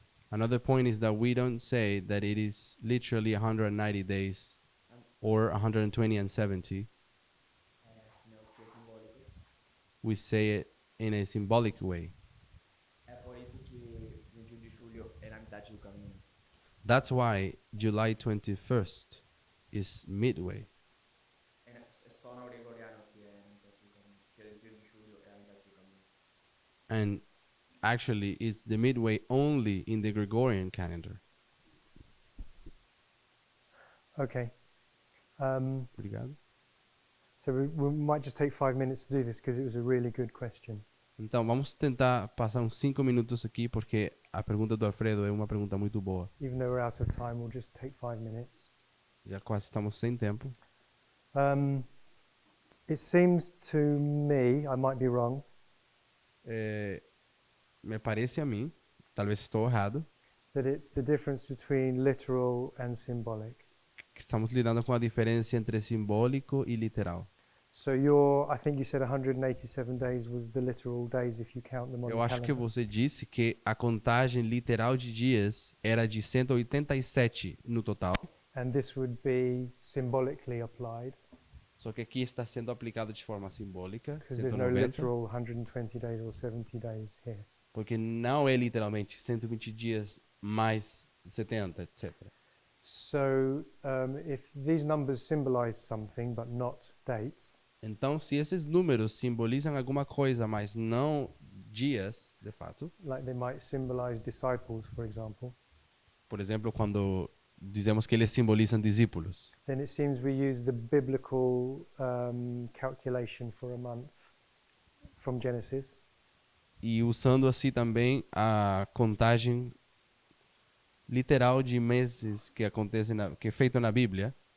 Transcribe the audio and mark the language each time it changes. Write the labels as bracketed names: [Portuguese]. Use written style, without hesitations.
[English] Another point is that we don't say that it is literally 190 days or 120 and 70. [Portuguese] Senão que é simbólico. [English] We say it in a symbolic way. [Portuguese] É por isso que 21 de julho é na metade do caminho. [English] That's why July 21st is midway. [Portuguese] É só no gregoriano que é na metade do caminho. Que 21 de julho é a metade do caminho. [English] And actually, it's the midway only in the Gregorian calendar. Okay. [Portuguese] Obrigado. [English] So we might just take 5 minutes to do this because it was a really good question. [Portuguese] Então, vamos tentar passar uns 5 minutos aqui, porque a pergunta do Alfredo é uma pergunta muito boa. [English] Even though we're out of time, we'll just take 5 minutes. [Portuguese] Já quase estamos sem tempo. [English] It seems to me, I might be wrong, [Portuguese] Me parece a mim, talvez estou errado, [English] that it's the difference between literal and symbolic. [Portuguese] que estamos lidando com a diferença entre simbólico e literal. [English] So I think you said 187 days was the literal days if you count them on [Portuguese] Eu acho que [English] calendar. [Portuguese] você disse que a contagem literal de dias era de 187 no total. [English] And this would be symbolically applied [Portuguese] Só que aqui está sendo aplicado de forma simbólica, [English] because there's no 190, literal 120 days or 70 days here. [Portuguese] porque não é literalmente 120 dias mais 70, etc. [English] So if these numbers symbolize something but not dates, [Portuguese] Então, se esses números simbolizam alguma coisa, mas não dias, de fato, [English] like they might symbolize disciples, for example, [Portuguese] por exemplo, quando dizemos que eles simbolizam discípulos, [English] then it seems we use the biblical calculation for a month from Genesis, [Portuguese] e usando assim também a contagem literal de meses que acontece que é feito na Bíblia.